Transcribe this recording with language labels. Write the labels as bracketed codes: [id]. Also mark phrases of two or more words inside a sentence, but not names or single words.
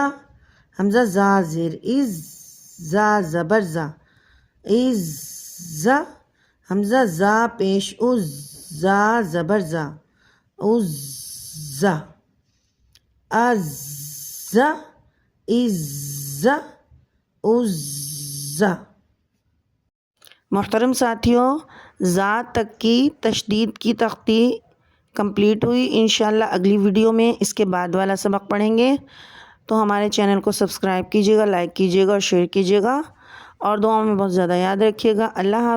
[ur] حمزہ زا زیر از، زا زبر زا، از زا. حمزہ زا پیش از، زا زبر زا، از زا. از زا، از زا، از زا. محترم ساتھیوں، زا تک کی تشدید کی تختی کمپلیٹ ہوئی. انشاءاللہ اگلی ویڈیو میں اس کے بعد والا سبق پڑھیں گے. تو ہمارے چینل کو سبسکرائب کیجیے گا، لائک کیجیے گا اور شیئر کیجیے گا، اور دعاؤں میں بہت زیادہ یاد رکھیے گا.